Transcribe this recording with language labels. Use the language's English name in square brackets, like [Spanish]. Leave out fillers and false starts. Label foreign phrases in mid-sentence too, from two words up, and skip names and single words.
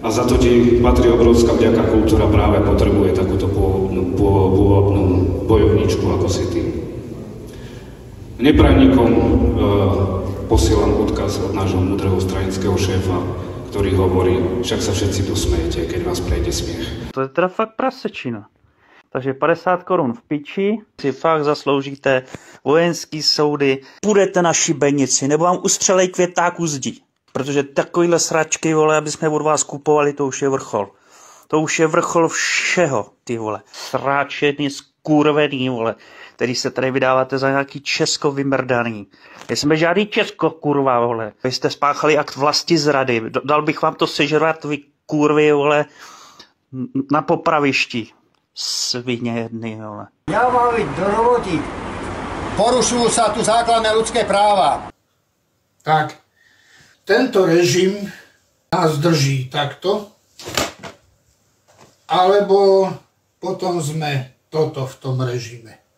[Slovak] A za to ti patrí obrovská vďaka, kultúra práve potrebuje takúto bojovníčku ako si ty. Neprajníkom posielam odkaz od nášho múdreho stranického šéfa, ktorý hovorí, však sa všetci dosmejete, keď vás prejde smiech. [Czech] To je teda fakt prasečina. Takže 50 korun v piči, si fakt zasloužíte vojenský soudy, půjdete na šibenici, nebo vám ustřelej květáku zdi. Protože takovýhle sračky, vole, aby jsme od vás kupovali, to už je vrchol. To už je vrchol všeho, ty vole. Sráčený, skurvený, vole, který se tady vydáváte za nějaký Česko vymrdaný. Jsme žádný Česko, kurva, vole. Vy jste spáchali akt vlasti zrady. Dal bych vám to sežrat, vy kurvy, vole, na popravišti. Svině jedny, vole. [Slovak] Ja mám ísť do roboty. Porušujú sa tu základné ľudské práva. Tak, tento režim nás drží takto, alebo potom sme toto v tom režime.